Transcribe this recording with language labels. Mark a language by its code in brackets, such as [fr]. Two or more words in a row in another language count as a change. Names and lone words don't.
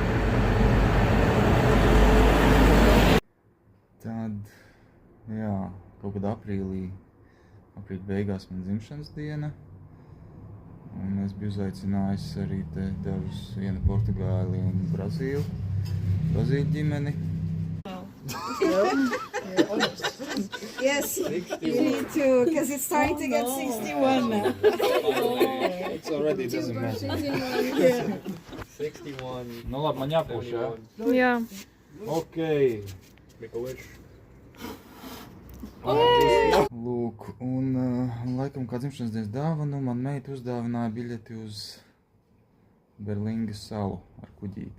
[lv] Tad, kaut kad aprīļa beigās man dzimšanas diena. Un es biju uzaicinājis arī te dažus, vienu Portugāli un Brazīļu ģimeni. [en] Yes, you need to, because it's starting to get 61 now. It's already doesn't matter. 61. [lv] Nu labi, man jāpūš, jā? Jā. Ok. [en] Make a wish. [lv] Lūk, un laikam kā dzimšanas dienas dāvanu man meita uzdāvināja biļeti uz Berlingas salu ar kuģīti.